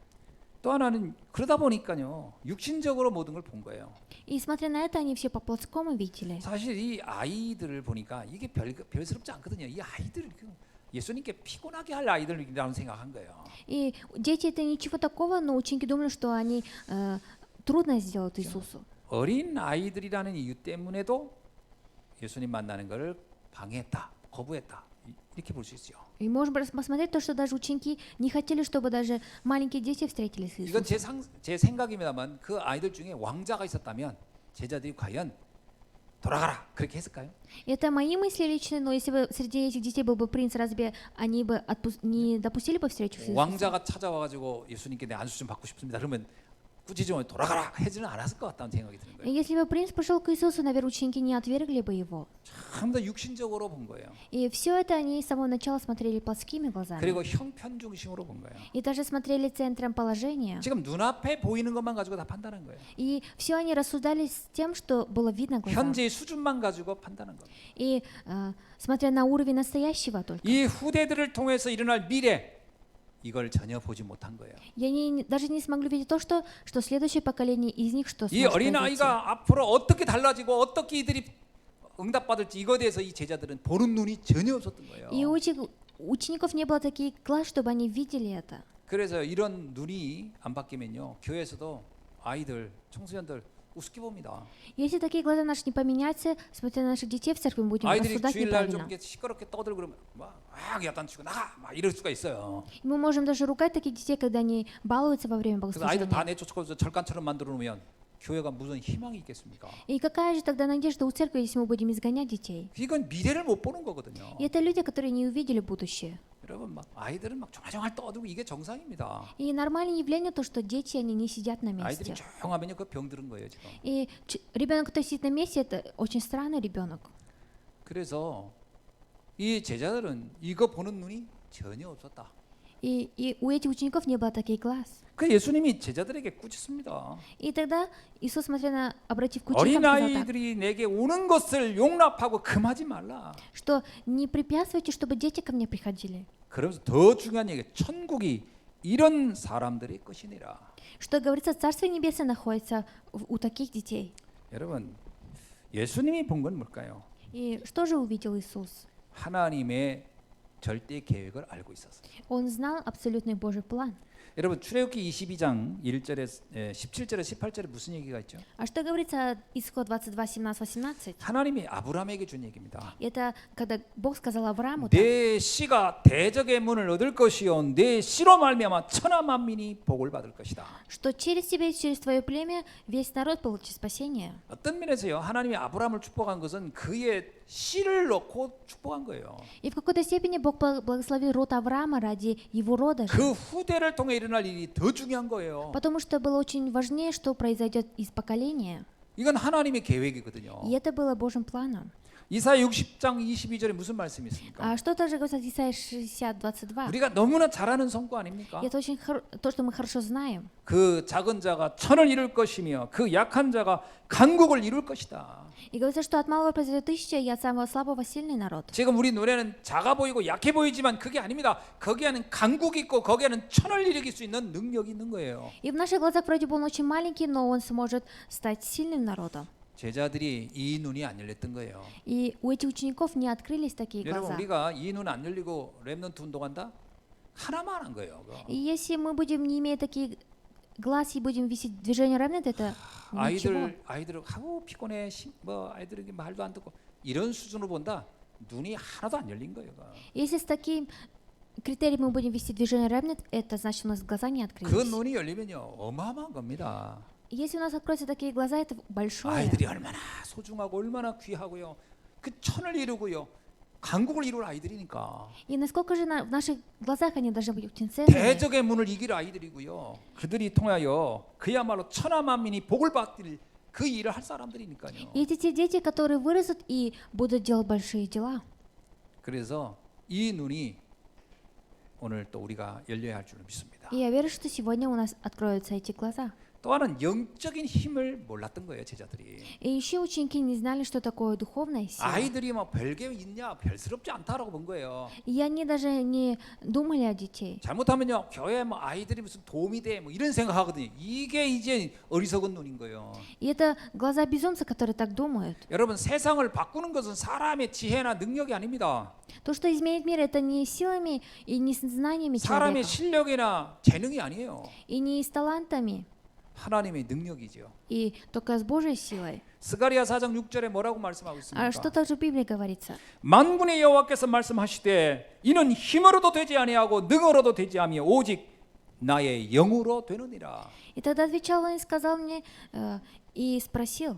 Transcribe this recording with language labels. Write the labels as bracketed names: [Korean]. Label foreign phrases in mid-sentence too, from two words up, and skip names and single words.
[Korean] 또 하나는 그러다 보니까요, 육신적으로 모든 걸 본 거예요. [Russian] И смотря на это, они все по-плотскому видели. [Korean] 사실 이 아이들을 보니까 이게 별스럽지 않거든요. 이 아이들 예수님께 피곤하게 할 아이들이라고 생각한 거예요. [Russian] И дети это ничего такого, но ученики думали, что они трудно сделают Иисусу. [Korean] 어린 아이들이라는 이유 때문에도 예수님 만나는 것을 방해했다, 거부했다, 이렇게 볼 수 있죠. [Russian] И можем посмотреть то, что даже ученики не хотели, чтобы даже маленькие дети встретились с [Korean] 이건 [Russian] Иисусом. [Korean] 제 생각입니다만 그 아이들 중에 왕자가 있었다면 제자들이 과연 돌아가라 그렇게 했을까요? [Russian] Это мои мысли личные, но если бы среди этих детей был бы принц, разве они бы не допустили бы встречу с Иисусом? [Korean] 왕자가 찾아와가지고 예수님께 내 안수 좀 받고 싶습니다. 그러면 굳이 좀 돌아가라 하지는 않았을 것 같다는 생각이 드는 [Russian] И [Korean] 거예요. [Russian] если бы принц пришел к Иисусу, наверное, ученики не отвергли бы его. [Korean] 전부 다 육신적으로 본 거예요. [Russian] И все это они с самого начала смотрели плотскими глазами. [Korean] 그리고 형편 중심으로 본 거예요. [Russian] И даже смотрели центром положения. [Korean] 지금 눈앞에 보이는 것만 가지고 다 판단한 거예요. [Russian] И все они рассуждали с тем, что было видно глазам. [Korean] 현재의 수준만 가지고 판단한 거예요. [Russian] И смотря на уровень настоящего только. [Korean] 이 후대들을 통해서 일어날 미래 이걸 전혀 보지 못한 거예요. [Russian] И они даже не смогли видеть то, что следующее поколение из них что [Korean] 이 [Russian] сможет [Korean] 어린 [Russian] произойти. [Korean] 아이가 앞으로 어떻게 달라지고 어떻게 이들이 응답받을지 이거에 대해서 이 제자들은 보는 눈이 전혀 없었던 거예요. [Russian] И у этих учеников не было таких глаз, чтобы они видели это. [Korean] 그래서 이런 눈이 안 바뀌면요, 교회에서도 아이들, 청소년들 우습게 봅니다. [Russian] Если такие глаза наши не поменяются, смотря на наших детей в церкви, мы будем [Korean] 아이들이 [Russian] рассуждать [Korean] 주일날 좀 [Russian] неправильно. [Korean] 이렇게 시끄럽게 떠들고 그러면 막 야단 치고 나가 막 이럴 수가 있어요. [Russian] И мы можем даже ругать таких детей, когда они балуются во время [Korean] 그래서 아이들 다 [Russian] богослужения. [Korean] 내쫓고 절간처럼 만들어 놓으면 교회가 무슨 희망이 있겠습니까? [Russian] И какая же тогда надежда у церкви, если мы будем изгонять детей? [Korean] 이건 미래를 못 보는 거거든요. [Russian] И это люди, которые не увидели будущее. [Korean] 여러분 막 아이들은 막 조마조마 떠들고 이게 정상입니다. [Russian] И нормальное явление то, что дети, они не сидят на [Korean] 아이들이 [Russian] месте. [Korean] 조용하면요 그 병들은 거예요 지금. [Russian] И ребенок, который сидит на месте, это очень странный ребенок. [Korean] 그래서 이 제자들은 이거 보는 눈이 전혀 없었다. [Russian] И у этих учеников не было таких глаз. [Korean] 그 예수님이 제자들에게 꾸짖습니다. [Russian] И тогда Иисус, обратив к ученикам, [Korean] 어린 [Russian] сказал так, [Korean] 아이들이 내게 오는 것을 용납하고 금하지 말라. [Russian] что не препятствуйте, чтобы дети ко мне приходили. [Korean] 그러면서 더 중요한 얘기, 천국이 이런 사람들의 것이니라. [Russian] Что говорится, Царство Небесное находится у таких детей. [Korean] 여러분, 예수님이 본 건 뭘까요? [Russian] И что же увидел Иисус? [Korean] 하나님의 절대 계획을 알고 있었어요. [Russian] Он знал абсолютный Божий план. [Korean] 여러분 출애굽기 22장 1절에 17절에 18절에 무슨 얘기가 있죠? [Russian] А что говорится исход 22, 17, 18? [Korean] 하나님이 아브라함에게 준 얘기입니다. [Russian] Это когда Бог сказал Аврааму, [Korean] 내 씨가 대적의 문을 얻을 것이요 내 씨로 말미암아 천하 만민이 복을 받을 것이다. [Russian] что через тебя и через твое племя весь народ получит спасение. [Korean] 어떤 면에서요 하나님이 아브라함을 축복한 것은 그의 씨를 놓고 축복한 거예요. [Russian] И в какой-то степени Бог благословил род Авраама ради его рода же. [Korean] 그 후대를 통해 일어날 일이 더 중요한 거예요. [Russian] Потому что было очень важнее, что произойдет из поколения. [Korean] 이건 하나님의 계획이거든요. [Russian] И это было Божьим планом. [Korean] 이사야 60장 22절에 무슨 말씀이 있습니까? [Russian] А что также говорится в Исайя 60, 22? [Korean] 우리가 너무나 잘 아는 성구 아닙니까? [Russian] Это очень то, что мы хорошо знаем. [Korean] 그 작은 자가 천을 이룰 것이며 그 약한 자가 강국을 이룰 것이다. [Russian] И говорится, что от малого произойдет тысяча, и от самого слабого сильный народ. [Korean] 지금 우리 눈에는 작아 보이고 약해 보이지만 그게 아닙니다. 거기에는 강국이 있고 거기에는 천을 일으킬 수 있는 능력이 있는 거예요. [Russian] И в наших глазах вроде бы он очень маленький, но он сможет стать сильным народом. [Korean] 제자들이 이 눈이 안 열렸던 거예요. [Russian] И у этих учеников не открылись такие [Korean] 여러분 [Russian] глаза. [Korean] 우리가 이 눈 안 열리고 랩넌트 운동한다? 하나만 한 거예요. 그거. [Russian] И если мы будем, не имея таких глаз, и будем висеть в движении равнет, это ничего. [Korean] 아이들 하고 피곤해 뭐 아이들에게 말도 안 듣고 이런 수준으로 본다. 눈이 하나도 안 열린 거예요. 그거. [Russian] Если с таким критерием мы будем вести движение равнет, это значит, у нас глаза не [Korean] 그 [Russian] открылись. [Korean] 눈이 열리면요 어마어마한 겁니다. [Russian] Если у нас откроются такие глаза, это большое. [Korean] 아이들이 얼마나 소중하고 얼마나 귀하고요. 그 천을 이루고요. 강국을 이룰 아이들이니까. [Russian] И насколько же в наших глазах они должны быть очень ценными. [Korean] 대적의 문을 이길 아이들이고요. 그들이 통하여 그야말로 천하 만민이 복을 받을 그 일을 할 사람들이니까요. [Russian] И эти те дети, которые вырастут и будут делать большие дела. [Korean] 그래서 이 눈이 오늘 또 우리가 열려야 할 줄을 믿습니다. [Russian] И я верю, что сегодня у нас откроются эти глаза. [Korean] 또 하나는 영적인 힘을 몰랐던 거예요, 제자들이. [Russian] И еще ученики не знали, что такое духовная сила. [Korean] 아이들이 뭐 별게 있냐, 별스럽지 않다라고 본 거예요. [Russian] И они даже не думали о детей. [Korean] 잘못하면요, 교회 뭐 아이들이 무슨 도움이 돼, 뭐 이런 생각하거든요. 이게 이제 어리석은 눈인 거예요. [Russian] И это глаза безумца, которые так думают. [Korean] 여러분, 세상을 바꾸는 것은 사람의 지혜나 능력이 아닙니다. [Russian] То, что изменит мир, это не силами и не с знаниями [Korean] 사람의 [Russian] человека, [Korean] 실력이나 재능이 아니에요. [Russian] и не с талантами, [Korean] 하나님의 능력이죠. [Russian] и только с Божьей силой. [Korean] 스가랴 4장 6절에 뭐라고 말씀하고 [Russian] А что [Korean] 있습니까? [Russian] также в Библии говорится? [Korean] 만군의 여호와께서 말씀하시되 이는 힘으로도 되지 아니하고 능으로도 되지 아니하며 오직 나의 영으로 되느니라. [Russian] И тогда отвечал он и сказал мне, и спросил.